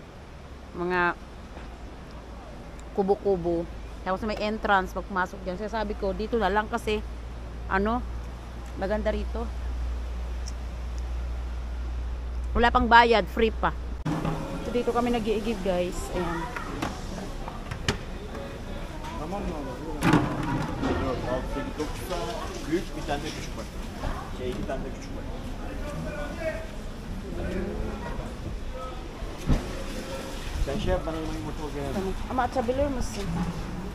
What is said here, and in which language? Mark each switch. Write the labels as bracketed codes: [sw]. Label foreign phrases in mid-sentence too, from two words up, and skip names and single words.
[tl] Mga kubo-kubo. Tapos may entrance pag pumasok dyan. Kaya sabi ko, dito na lang kasi, ano, maganda rito. Wala pang bayad, free pa. So, dito kami nag-i-give, guys. Ayan. [tr] Tamam mı? Yok 6, 8, 9 tane büyük, bir tane de küçük var. 2 tane de küçük var. Sen şey yap, bana yumurta bak. Tamam. Ama atabilir misin?